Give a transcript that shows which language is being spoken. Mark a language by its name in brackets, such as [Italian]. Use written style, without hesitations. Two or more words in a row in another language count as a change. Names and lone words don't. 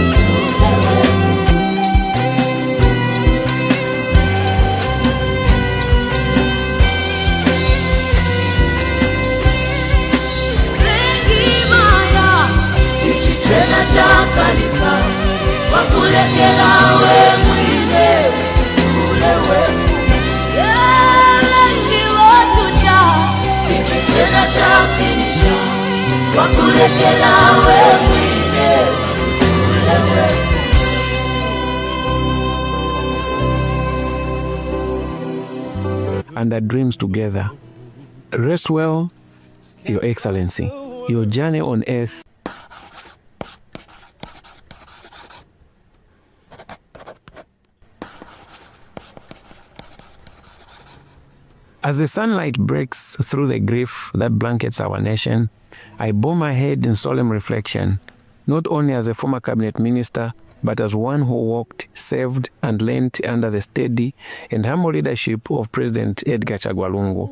[Bemba] chakalika wakulekela we mwine tutule wefu wengi watusha ichichena chafinisha wakulekela we mwine tutule wefu [English] and our dreams together. Rest well, Your Excellency. Your journey on earth As the sunlight breaks through the grief that blankets our nation, I bow my head in solemn reflection, not only as a former cabinet minister, but as one who walked, served, and leant under the steady and humble leadership of President Edgar Chagwa Lungu.